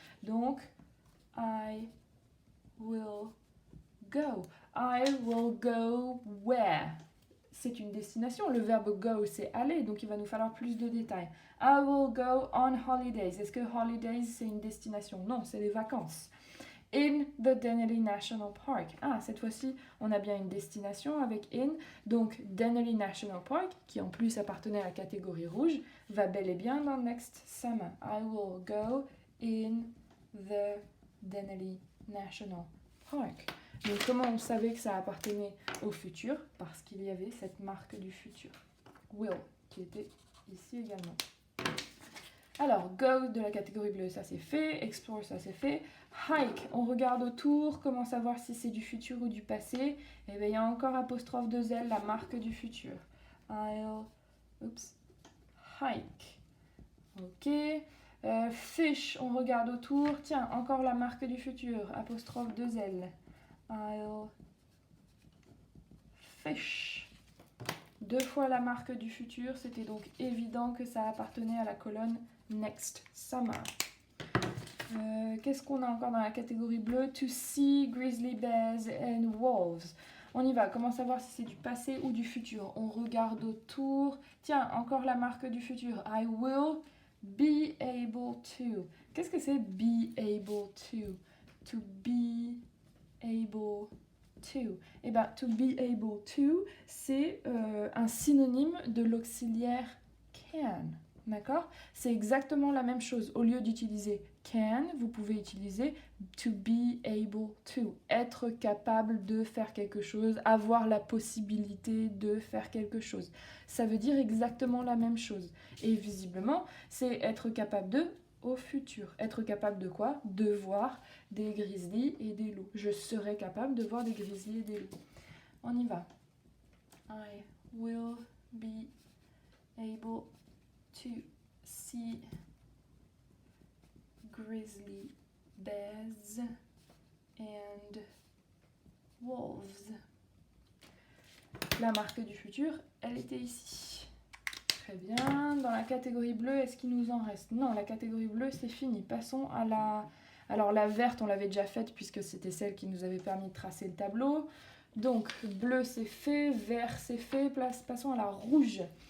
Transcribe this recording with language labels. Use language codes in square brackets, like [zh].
[fr] Donc, [en] I will go. I will go where? [fr] C'est une destination. Le verbe go, c'est aller, donc il va nous falloir plus de détails. [en] I will go on holidays. [fr] Est-ce que holidays, c'est une destination? Non, c'est les vacances. [en] In the Denali National Park. [fr] Ah, cette fois-ci, on a bien une destination avec in. Donc, Denali National Park, qui en plus appartenait à la catégorie rouge, va bel et bien dans next summer. [en] I will go in the Denali National Park. [fr] Donc, comment on savait que ça appartenait au futur? Parce qu'il y avait cette marque du futur. Will, qui était ici également. Alors, go de la catégorie bleue, ça c'est fait. Explore, ça c'est fait. Hike, on regarde autour. Comment savoir si c'est du futur ou du passé? Et bien, il y a encore apostrophe de L, la marque du futur. [en] I'll hike. Ok. [fr] Fish, on regarde autour. Tiens, encore la marque du futur. Apostrophe de L. [en] I'll fish. [fr] Deux fois la marque du futur, c'était donc évident que ça appartenait à la colonne Next Summer. Qu'est-ce qu'on a encore dans la catégorie bleue? [en] To see grizzly bears and wolves. [fr] On y va. Comment savoir si c'est du passé ou du futur? On regarde autour. Tiens, encore la marque du futur. [en] I will be able to. [fr] Qu'est-ce que c'est [en] be able to? To be able to. [fr] Eh bien, [en] to be able to, [fr] c'est un synonyme de l'auxiliaire can. D'accord? C'est exactement la même chose. Au lieu d'utiliser can, vous pouvez utiliser [en] to be able to. [fr] Être capable de faire quelque chose, avoir la possibilité de faire quelque chose. Ça veut dire exactement la même chose. Et visiblement, c'est être capable de au futur. Être capable de quoi? De voir des grizzlies et des loups. Je serai capable de voir des grizzlies et des loups. On y va. [en] I will be able to see grizzly bears and wolves. [fr] La marque du futur, elle était ici. Très bien. Dans la catégorie bleue, est-ce qu'il nous en reste? Non, la catégorie bleue, c'est fini. Passons à la... Alors la verte, on l'avait déjà faite puisque c'était celle qui nous avait permis de tracer le tableau. Donc, bleu, c'est fait. Vert, c'est fait. Passons à la rouge.